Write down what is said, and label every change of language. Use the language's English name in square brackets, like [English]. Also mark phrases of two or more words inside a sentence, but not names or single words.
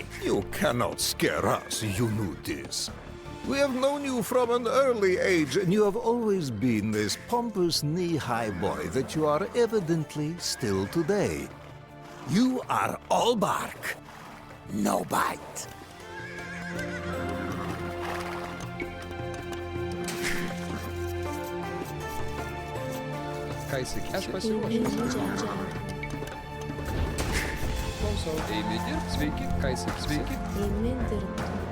[English] You cannot scare us, you knew this. We have known you from an early age, and you have always been this pompous knee-high boy that you are evidently still today. You are all bark, no bite. [Lithuanian] Ką įsakysi? Aš pasiruošęs. Klausau. Eime dirbt. Sveiki. Ką įsakysi? Sveiki. Eime dirbti.